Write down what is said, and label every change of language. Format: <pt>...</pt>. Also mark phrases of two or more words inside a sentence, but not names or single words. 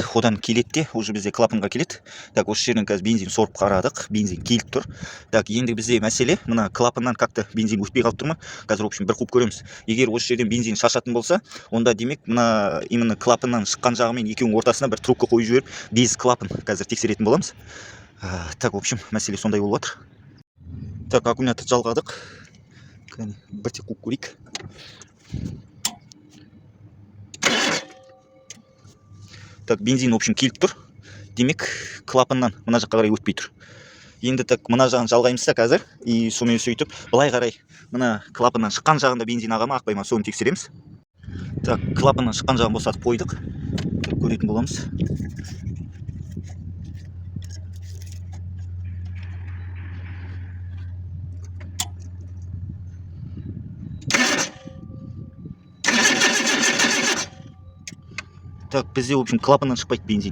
<kk>Одан келеді де, уже бізде клапанға келеді. Так, осы жерден қазір бензин сорып қарадық. Бензин келіп тұр. Так, енді бізде мәселе, мына клапаннан как-то бензин өтпей қалып тұр ма? Қазір,</kk> <ru>в общем,</ru> <kk>бір қуып көреміз. Егер осы жерден бензин шашатын болса, онда демек мына именно клапаннан шыққан жағы мен екеуінің ортасына бір трубка қойып жіберіп,</kk> <ru>без клапан</ru> <kk>қазір тексеретін боламыз.</kk> <ru>Так, в общем,</ru> <kk>мәселе сондай болып жатыр. Так, аккумулятор жалғадық. Бір тек қуып көрейік.</kk> <ru>Так, бензин, в общем,</ru> <kk>келіп тұр. Демек, клапаннан мына жаққа қарай өтпей тұр. Енді так, мына жағын жалғаймыз та қазір. И сонымен сөйтіп, былай қарай, мына клапаннан шыққан жағында бензин аға ма, ақпай ма, соны тексереміз. Так, клапаннан шыққан жағын босатып қойдық. Так, көретін боламыз. Так, бізде,</kk> <ru>в общем,</ru> <kk>клапаннан шықпайды бензин.</kk>